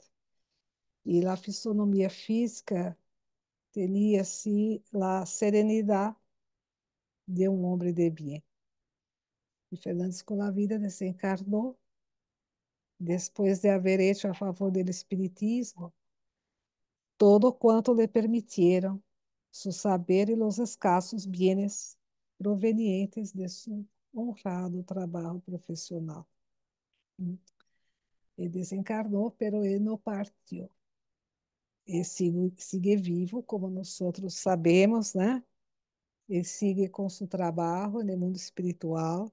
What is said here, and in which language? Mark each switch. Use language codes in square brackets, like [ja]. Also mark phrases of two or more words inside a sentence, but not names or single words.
[pt] E a fisionomia física tinha assim a serenidade de um homem de bem. E Fernando Escolavida desencarnou depois de haver [es] hecho a favor [pt] do espiritismo todo quanto lhe [es] permitieron su saber [pt] e os escassos [es] bienes provenientes de su honrado [pt] trabalho profissional. Ele desencarnou, pero ele não partiu. Ele sigue vivo, como nós outros sabemos, né? Ele sigue com seu trabalho no mundo espiritual.